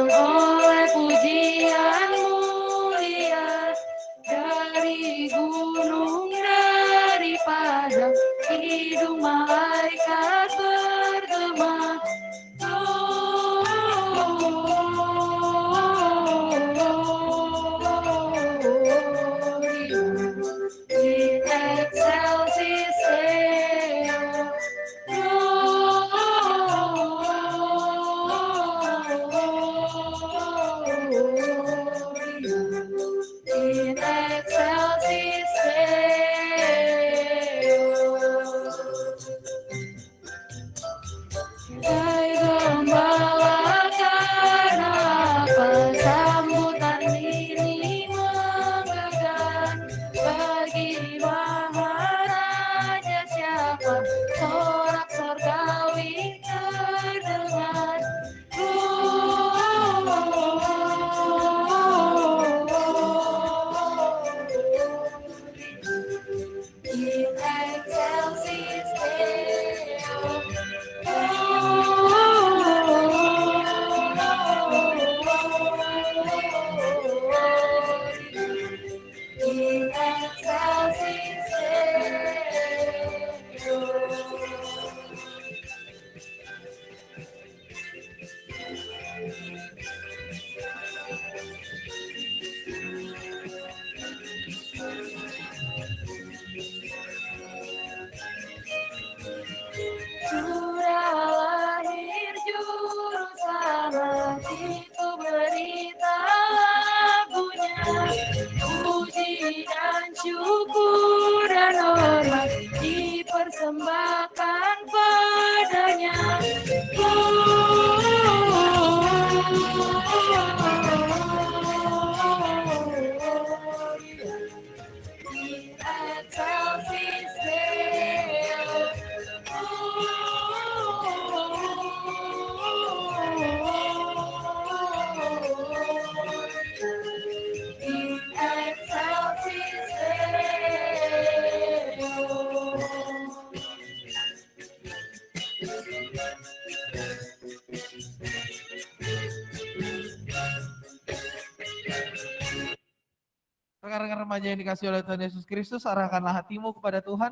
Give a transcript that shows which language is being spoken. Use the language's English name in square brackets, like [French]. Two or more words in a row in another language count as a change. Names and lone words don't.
[Indonesian] oleh pujian mulia dari gunung, dari padang, hidung malaikat bergema. [Latin] In excelsis Deo. In excelsis Deo. [Indonesian] Hai gembala, karena apa sambutan ini menggegah? Bagi Maharaja siapa sorak sorgawi terdengar? [Latin] In excelsis Deo. In excelsis Deo. [Indonesian] Sudah lahir juru selamat, itu berita lagunya. Puji dan syukur dan hormat dipersembahkan padanya. [Latin] In excelsis Deo. In excelsis [Indonesian] Rekan-rekan remaja yang dikasih oleh Tuhan Yesus Kristus, arahkanlah hatimu kepada Tuhan.